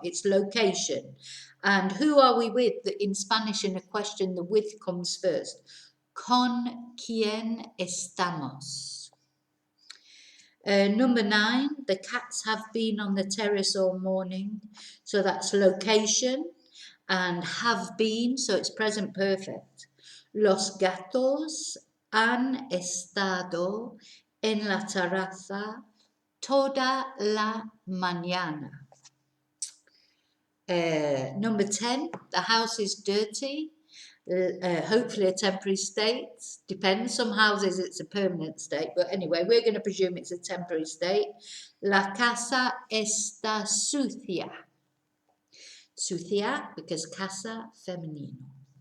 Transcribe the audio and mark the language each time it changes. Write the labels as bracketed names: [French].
[English] It's location. And who are we with? In Spanish, in a question, the with comes first. [Spanish] Con quién estamos? [English] Number 9, the cats have been on the terrace all morning. So that's location. And have been, so it's present perfect. [Spanish] Los gatos han estado en la terraza toda la mañana. [English] Number 10, the house is dirty. Hopefully a temporary state. Depends, some houses it's a permanent state, but anyway, we're going to presume it's a temporary state. [Spanish] La casa está sucia. Sucia, because casa, femenino.